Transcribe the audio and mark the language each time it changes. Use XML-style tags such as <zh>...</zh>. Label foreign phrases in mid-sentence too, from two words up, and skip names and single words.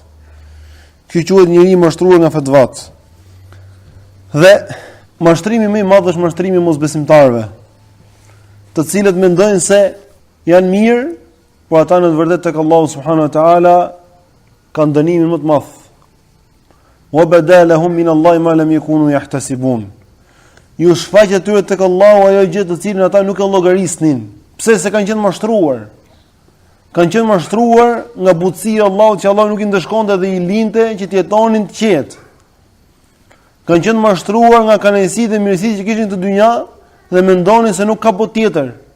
<sq>Ky quhet njeriu i mashtruar nga fatvat. Dhe mashtrimi më i madh është mashtrimi i mosbesimtarëve, të cilët mendojnë se janë mirë, por ata në të vërtetë tek Allahu</sq> <ar>سبحانه وتعالى</ar> <sq>kanë dënimin më të madh.</sq> <ar>وبدا لهم من الله ما لم يكونوا يحتسبون.</ar> <sq>Ju shfaq atyre tek Allahu ajo gjë të cilën ata nuk e llogarisnin. Pse? Se kanë qenë mashtruar. Kanë qenë mashtruar nga butësia e Allahut, që Allahu nuk i ndeshkonte dhe i linte që të jetonin të qetë. Kanë qenë mashtruar nga kënaqësitë dhe mirësitë që kishin të dynja dhe mendonin se nuk ka botë tjetër.</sq>